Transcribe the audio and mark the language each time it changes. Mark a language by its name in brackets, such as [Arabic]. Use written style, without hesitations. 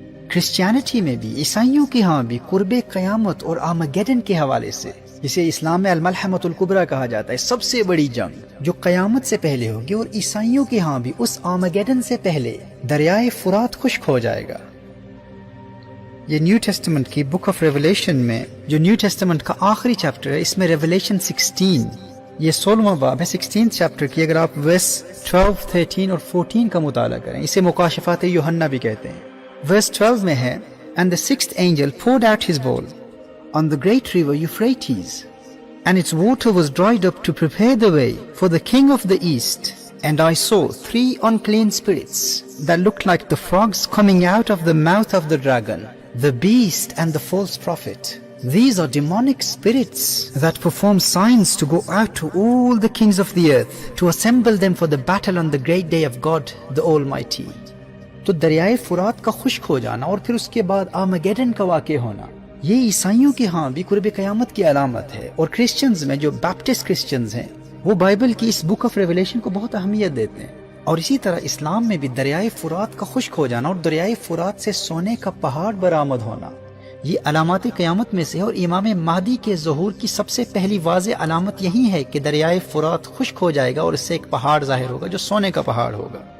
[Urdu] Christianity میں بھی، عیسائیوں کے ہاں بھی قرب قیامت اور آرمیگیڈن کے حوالے سے، جسے اسلام میں الملحمۃ الکبریٰ کہا جاتا ہے، سب سے بڑی جنگ جو قیامت سے پہلے ہوگی، اور عیسائیوں کے ہاں بھی اس آرمیگیڈن سے پہلے دریائے فرات خشک ہو جائے گا. یہ نیو ٹیسٹمنٹ کی بک آف ریولیشن میں جو نیو ٹیسٹمنٹ کا آخری چیپٹر ہے، اس میں ریولیشن 16 یہ 16واں باب ہے. 16 چیپٹر کی اگر آپ ورس 12، 13 اور 14 کا مطالعہ کریں، اسے مکاشفات یوحنا بھی کہتے ہیں. ورس 12 میں ہے [English] And the sixth angel poured out his bowl on the great river Euphrates, and its water was dried up to prepare the way for the king of the east. And I saw 3 unclean spirits that looked like the frogs coming out of the mouth of the dragon, the beast and the false prophet. These are demonic spirits that perform signs to go out to all the kings of the earth to assemble them for the battle on the great day of God the Almighty. [Urdu] تو دریائے فرات کا خشک ہو جانا اور پھر اس کے بعد آرمیگیڈن کا واقع ہونا یہ عیسائیوں کے ہاں بھی قرب قیامت کی علامت ہے. اور کرسچنز میں جو بیپٹسٹ کرسچنز ہیں وہ بائبل کی اس بک آف ریولیشن کو بہت اہمیت دیتے ہیں. اور اسی طرح اسلام میں بھی دریائے فرات کا خشک ہو جانا اور دریائے فرات سے سونے کا پہاڑ برآمد ہونا یہ علامات قیامت میں سے ہے. اور امام مہدی کے ظہور کی سب سے پہلی واضح علامت یہی ہے کہ دریائے فرات خشک ہو جائے گا اور اس سے ایک پہاڑ ظاہر ہوگا جو سونے کا پہاڑ ہوگا.